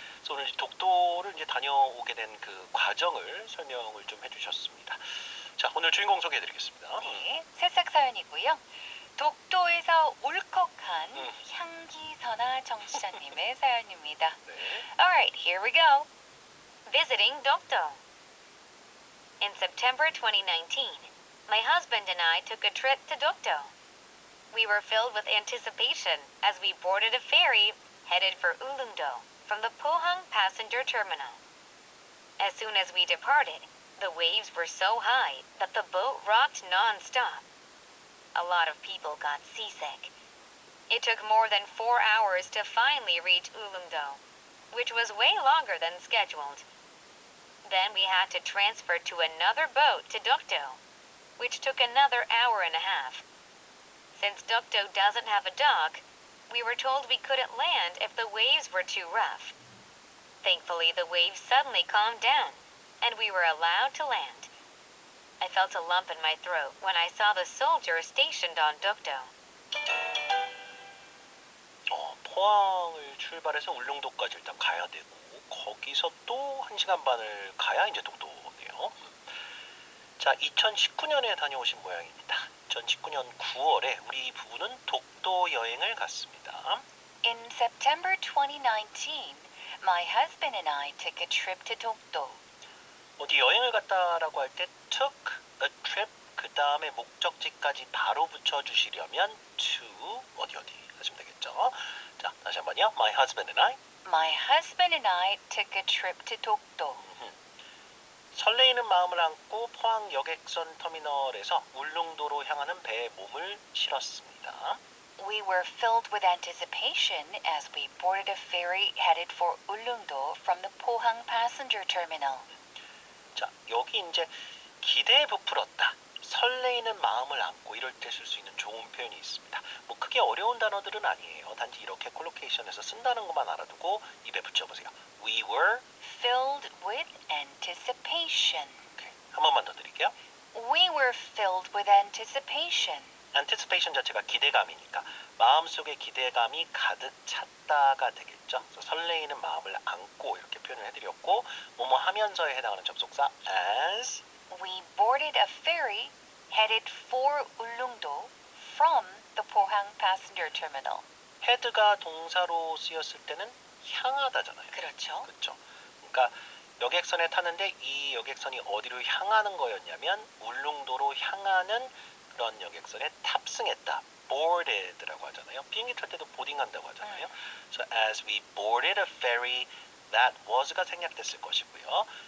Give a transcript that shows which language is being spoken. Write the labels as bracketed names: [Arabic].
[Korean] 그래서 오늘 독도를 이제 다녀오게 된 그 과정을 설명을 좀 해주셨습니다. 자, 오늘 주인공 소개해드리겠습니다. 네, 새싹 사연이고요. 독도에서 울컥한 향기선아 정치자님의 사연입니다. 네. [English] Alright, here we go. Visiting Dokdo. In September 2019, my husband and I took a trip to Dokdo. We were filled with anticipation as we boarded a ferry headed for Ulleungdo from the Pohang passenger terminal. As soon as we departed, the waves were so high that the boat rocked non-stop. A lot of people got seasick. It took more than 4 hours to finally reach Ulleungdo, which was way longer than scheduled. Then we had to transfer to another boat to Dokdo, which took another hour and a half. Since Dokdo doesn't have a dock, we were told we couldn't land if the waves were too rough. Thankfully, the waves suddenly calmed down, and we were allowed to land. I felt a lump in my throat when I saw the soldiers stationed on Dokdo. [Korean] 포항을 출발해서 울릉도까지 일단 가야 되고 거기서 또 1시간 반을 가야 이제 독도네요. 자, 2019년에 다녀오신 모양입니다. 2019년 9월에 우리 부부는 독도 여행을 갔습니다. [English] In September 2019, my husband and I took a trip to Dokdo. [Korean] 어디 여행을 갔다라고 할 때 [English] took a trip [Korean] 그 다음에 목적지까지 바로 붙여주시려면 to 어디 하시면 되겠죠. 자, 다시 한번요. [English] My husband and I. My husband and I took a trip to Dokdo. [Korean] 설레이는 마음을 안고 포항 여객선 터미널에서 울릉도로 향하는 배에 몸을 실었습니다. [English] We were filled with anticipation as we boarded a ferry headed for Ulleungdo from the Pohang passenger terminal. [Korean] 자, 여기 이제 기대에 부풀었다. 설레이는 마음을 안고 이럴 때 쓸 수 있는 좋은 표현이 있습니다. 뭐 크게 어려운 단어들은 아니에요. 단지 이렇게 콜로케이션에서 쓴다는 것만 알아두고 입에 붙여보세요. [English] We were Filled with anticipation. [Korean] 오케이. 한 번만 더 드릴게요. [English] We were filled with anticipation. [Korean] anticipation 자체가 기대감이니까 마음속에 기대감이 가득 찼다가 되겠죠. 그래서 설레이는 마음을 안고 이렇게 표현을 해드렸고 뭐뭐 하면서에 해당하는 접속사 as [English] We boarded a ferry headed for Ulleungdo from the Pohang passenger terminal. [Korean] head가 동사로 쓰였을 때는 향하다잖아요. 그렇죠. 그렇죠. 그러니까 여객선에 탔는데 이 여객선이 어디로 향하는 거였냐면 울릉도로 향하는 그런 여객선에 탑승했다. boarded라고 하잖아요. 비행기 탈 때도 보딩한다고 하잖아요. [English] So as we boarded a ferry, that was가 [Korean] 생략됐을 것이고요.